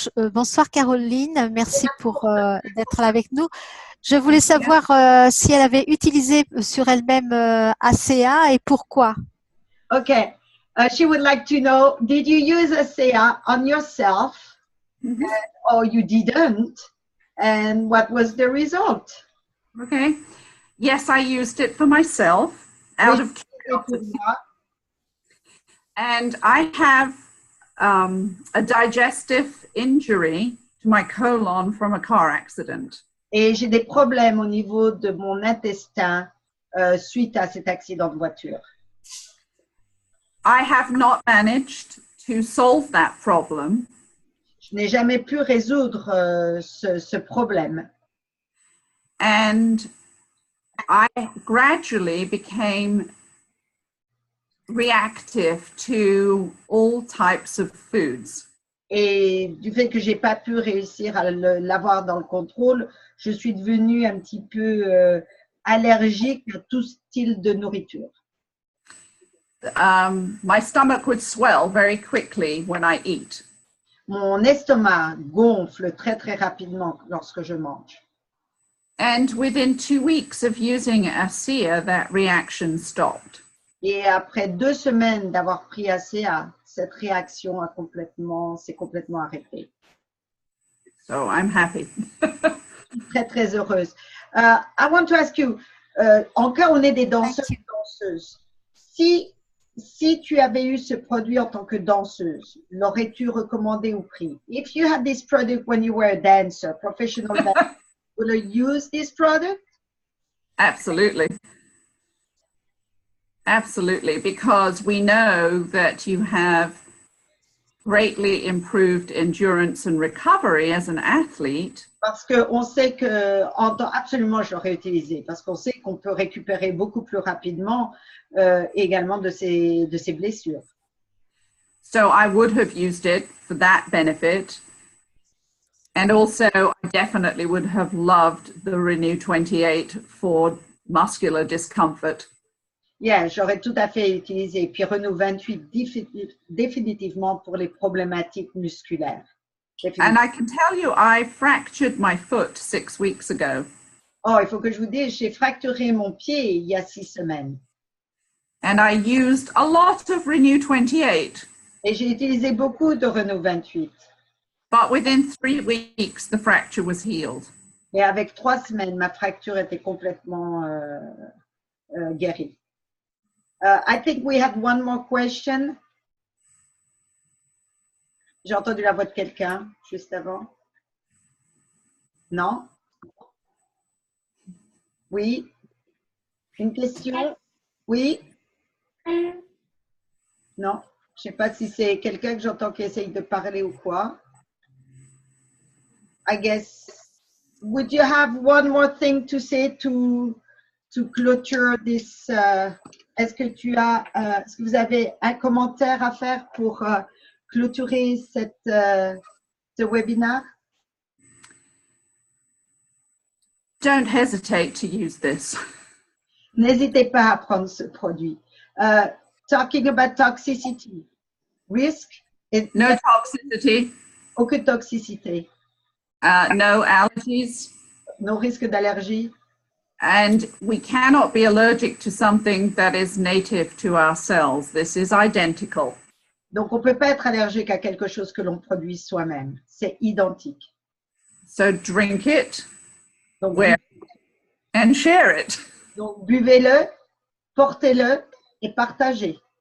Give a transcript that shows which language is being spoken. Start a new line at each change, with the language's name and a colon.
French: Bonsoir Caroline, merci pour d'être là avec nous. Je voulais savoir si elle avait utilisé sur elle-même ACA et pourquoi.
English: Okay. She would like to know, did you use ACA on yourself or you didn't? And what was the result? Okay. Yes, I used it for myself out of curiosity. And I have a digestive injury to my colon from a car accident.
French: Et j'ai des problèmes au niveau de mon intestin suite à cet accident de voiture.
English: I have not managed to solve that problem.
French: Je n'ai jamais pu résoudre ce problème.
English: And I gradually became reactive to all types of foods.
French: Et du fait que j'ai pas pu réussir à l'avoir dans le contrôle, je suis devenue un petit peu allergique à tout style de nourriture.
English: My stomach would swell very quickly when I eat.
French: Mon estomac gonfle très très rapidement lorsque je mange.
English: And within 2 weeks of using ACEA, that reaction stopped.
French: Et après 2 semaines d'avoir pris ACA, cette réaction s'est complètement arrêtée.
English: So I'm happy.
French: Très très heureuse.
English: I want to ask you,
French: en cas on est des danseurs et danseuses, si tu avais eu ce produit en tant que danseuse, l'aurais-tu recommandé ou pris?
English: If you had this product when you were a dancer, professional dancer, will you use this product? Absolutely. Absolutely, because we know that you have greatly improved endurance and recovery as an athlete.
French: Parce qu'on sait que, absolument, je l'aurais utilisé, parce qu'on sait qu'on peut récupérer beaucoup plus rapidement également de ces blessures.
English: So I would have used it for that benefit. And also, I definitely would have loved the Renew 28 for muscular discomfort.
French: Yeah, j'aurais tout à fait utilisé. Puis Renew 28 définitivement pour les problématiques musculaires.
English: And I can tell you, I fractured my foot 6 weeks ago.
French: Oh, il faut que je vous dise, j'ai fracturé mon pied il y a 6 semaines.
English: And I used a lot of Renew 28.
French: Et j'ai utilisé beaucoup de Renew 28.
English: But within 3 weeks, the fracture was healed.
French: Et avec 3 semaines, ma fracture était complètement guérie.
English: I think we had one more question.
French: J'ai entendu la voix de quelqu'un juste avant. Non? Oui? Une question? Oui? Non? Je ne sais pas si c'est quelqu'un que j'entends qui essaye de parler ou quoi.
English: I guess, would you have one more thing to say to clôture this?
French: Est-ce que vous avez un commentaire à faire pour clôturer ce webinaire?
English: Don't hesitate to use this.
French: N'hésitez pas à prendre ce produit.
English: Talking about toxicity. Risk. No toxicity.
French: Aucune toxicité.
English: No allergies.
French: No risque d'allergie.
English: And we cannot be allergic to something that is native to our cells. This is identical.
French: Donc, on ne peut pas être allergique à quelque chose que l'on produit soi-même. C'est identique.
English: So drink it,
French: Donc,
English: wear it, and share it.
French: donc buvez-le, portez-le et partagez.